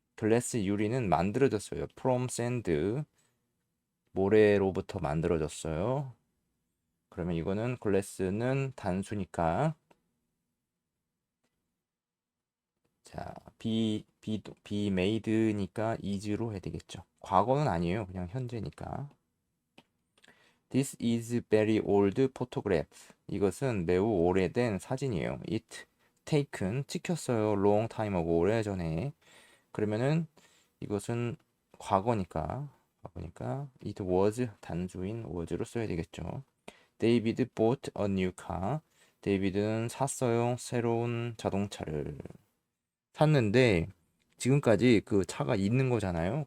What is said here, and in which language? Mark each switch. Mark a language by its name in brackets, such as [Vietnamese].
[Korean] 글래스 유리는 만들어졌어요. [English] from sand [Korean] 모래로부터 만들어졌어요. 그러면 이거는 글래스는 단수니까 자, be made니까 is로 해야 되겠죠. 과거는 아니에요. 그냥 현재니까. [English] This is very old photograph. [Korean] 이것은 매우 오래된 사진이에요. [English] It taken [Korean] 찍혔어요. [English] long time ago [Korean] 오래전에. 그러면은 이것은 과거니까 it was 단수인 was로 써야 되겠죠. [English] David bought a new car. [Korean] 데이비드는 샀어요. 새로운 자동차를 샀는데 지금까지 그 차가 있는 거잖아요.